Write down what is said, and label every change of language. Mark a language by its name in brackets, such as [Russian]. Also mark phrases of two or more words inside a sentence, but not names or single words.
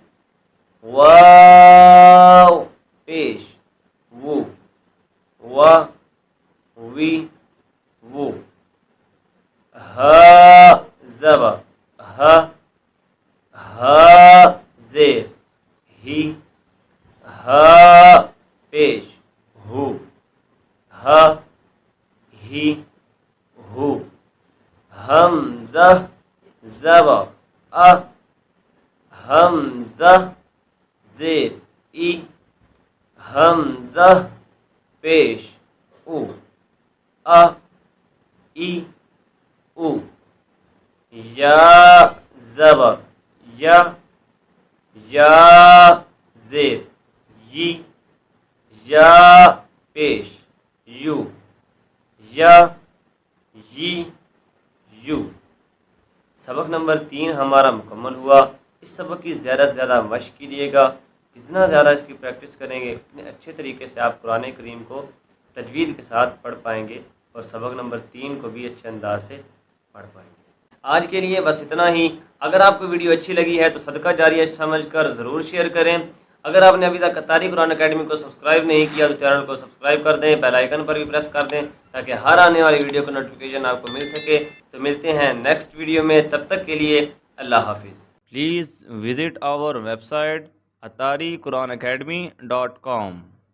[Urdu] واو پیش وو و وی وو ها زبر ها ها زیر ہی ها پیش ہو ها ہی ہو حمزہ زبر حمزہ زیر ای حمزہ پیش او ای او یا زبر یا یا زیر یی یا پیش یو یا یی یو سبق نمبر 3 ہمارا مکمل ہوا۔ اس سبق کی زیادہ سے زیادہ مشق کیجیے گا، جتنا زیادہ اس کی پریکٹس کریں گے اتنے اچھے طریقے سے آپ قرآن کریم کو تجوید کے ساتھ پڑھ پائیں گے اور سبق نمبر 3 کو بھی اچھے انداز سے پڑھ پائیں گے۔ آج کے لیے بس اتنا ہی۔ اگر آپ کو ویڈیو اچھی لگی ہے تو صدقہ جاریہ سمجھ کر ضرور شیئر کریں۔ اگر آپ نے ابھی تک اتاری قرآن اکیڈمی کو سبسکرائب نہیں کیا تو چینل کو سبسکرائب کر دیں، [English] bell icon [Urdu] پر بھی پریس کر دیں تاکہ ہر آنے والی ویڈیو کا نوٹیفیکیشن آپ کو مل سکے۔ تو ملتے ہیں [English] next video [Urdu] میں، تب تک کے لیے اللہ حافظ۔ [English] Please visit our website atariquranacademy.com.